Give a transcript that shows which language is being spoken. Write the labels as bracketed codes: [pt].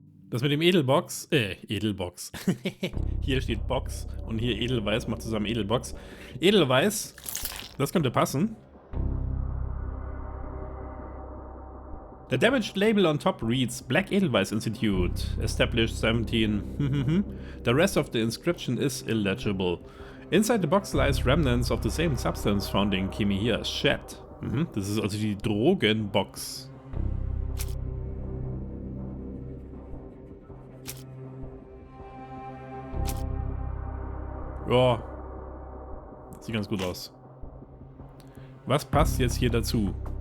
[de] Das mit dem Edelbox, Edelbox. Hier steht Box und hier Edelweiss, macht zusammen Edelbox. Edelweiss, das könnte passen. [en] The damaged label on top reads Black Edelweiss Institute, established 17. The rest of the inscription is illegible. Inside the box lies remnants of the same substance found in Kimihias shed. [de] Mhm, das ist also die Drogenbox. Ja, sieht ganz gut aus. Was passt jetzt hier dazu?